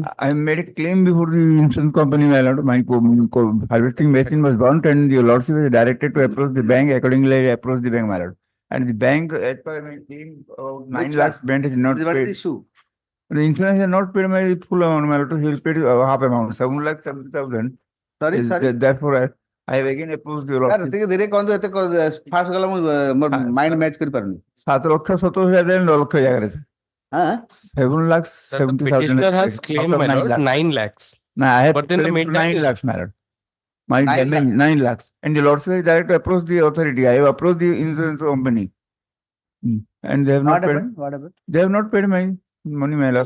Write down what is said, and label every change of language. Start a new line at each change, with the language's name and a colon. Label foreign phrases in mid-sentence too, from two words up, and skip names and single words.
English: I made a claim before the insurance company, my lord. My harvesting machine was burnt and your lordship was directed to approach the bank. Accordingly, I approached the bank, my lord. And the bank, as per my claim, 9 lakhs spent is not What is the paid. issue? The insurance has not paid my full amount, my lord. He will pay half amount, 7,70,000. Sorry. Therefore, I have again approached your Sir, lordship.
Odia: ଟିକେ ଧୀରେ କହନ୍ତୁ ଏତେ ଫାଷ୍ଟ ଗଲା ମୁଁ ମୋର
English: mind match
Odia: କରିପାରୁନି. 7,70,000 9 ଲକ୍ଷ ଜାଗାରେ sir. ହଁ
English: 7,70,000. Petitioner has claimed, my lord, 9 lakhs. No, I have But then the claimed meantime- 9 lakhs, my lord. My 9 damage 9 lakhs. And the lordship is direct to approach the authority. I have approached the insurance company. And they have not What paid. happened? What happened? They have not paid my money, my lord.